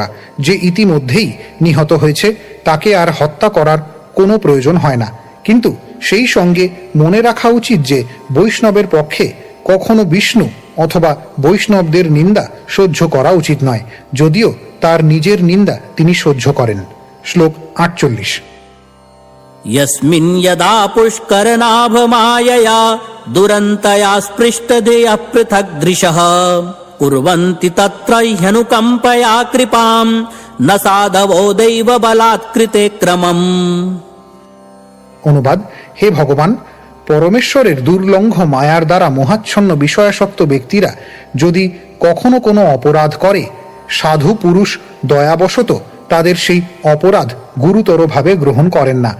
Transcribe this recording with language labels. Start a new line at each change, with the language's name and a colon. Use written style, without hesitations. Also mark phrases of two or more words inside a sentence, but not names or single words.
Bangla: যে ইতিমধ্যেই নিহত হয়েছে তাকে আর হত্যা করার কোনো প্রয়োজন হয় না, কিন্তু সেই সঙ্গে মনে রাখা উচিত যে বৈষ্ণবের পক্ষে কখনো বিষ্ণু অথবা বৈষ্ণবদের নিন্দা সহ্য করা উচিত নয়, যদিও তার নিজের নিন্দা তিনি সহ্য করেন। শ্লোক 48।
Sanskrit: यस्मिन् यदा पुष्करनाभमायया दुरन्तया स्पृष्टधेयः पृथग्दृशः कुर्वन्ति तत्र ह्यनुकम्पया कृपाम् न साधवो दैव बलात्कृते क्रमम्।
Bangla: অনুবাদ: হে ভগবান, পরমেশ্বরের দুর্লঙ্ঘ মায়ার দ্বারা মোহাচ্ছন্ন বিষয়াসক্ত ব্যক্তিরা যদি কখনো কোনো অপরাধ করে, সাধু পুরুষ দয়াবশত তাদের সেই অপরাধ গুরুতরভাবে গ্রহণ করেন না।